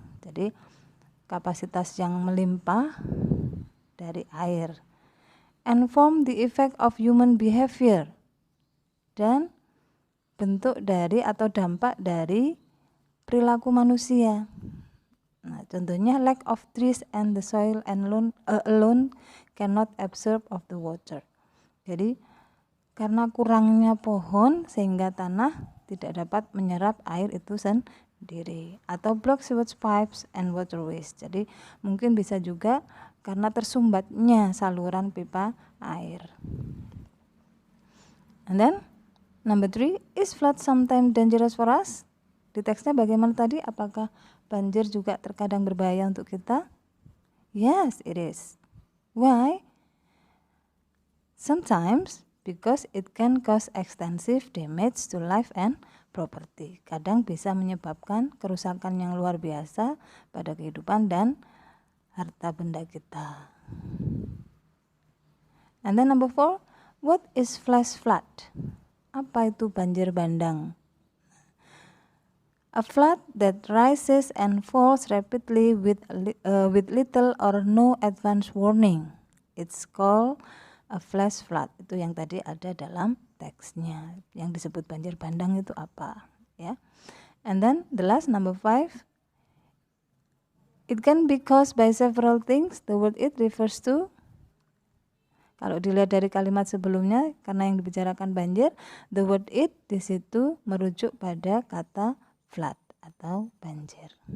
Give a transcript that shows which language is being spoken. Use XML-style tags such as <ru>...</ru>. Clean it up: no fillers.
<id>Jadi kapasitas yang melimpah dari air.</id> <en>And form the effect of human behavior.</en> <id>Dan bentuk dari atau dampak dari perilaku manusia. Nah, contohnya</id> <en>lack of trees and the soil and alone cannot absorb of the water.</en> <id>Jadi karena kurangnya pohon sehingga tanah tidak dapat menyerap air itu sendiri.</id> <en>Atau block sewage pipes and waterways.</en> <id>Jadi mungkin bisa juga karena tersumbatnya saluran pipa air.</id> <en>And then number 3, is flood sometimes dangerous for us?</en> <id>Di teksnya bagaimana tadi? Apakah banjir juga terkadang berbahaya untuk kita?</id> <en>Yes, it is. Why? Sometimes because it can cause extensive damage to life and property.</en> <id>Kadang bisa menyebabkan kerusakan yang luar biasa pada kehidupan dan harta benda kita.</id> <en>And then number 4, what is flash flood?</en> <id>Apa itu banjir bandang?</id> <en>A flood that rises and falls rapidly with little or no advance warning. It's called a flash flood.</en> <id>Itu yang tadi ada dalam teksnya. Yang disebut banjir bandang itu apa?</id> <en>Ya. And then the last number 5. It can be caused by several things. The word it refers to,</en> <id>kalau dilihat dari kalimat sebelumnya, karena yang dibicarakan banjir,</id> <en>the word it</en> <id>di situ merujuk pada kata flood atau banjir.</id>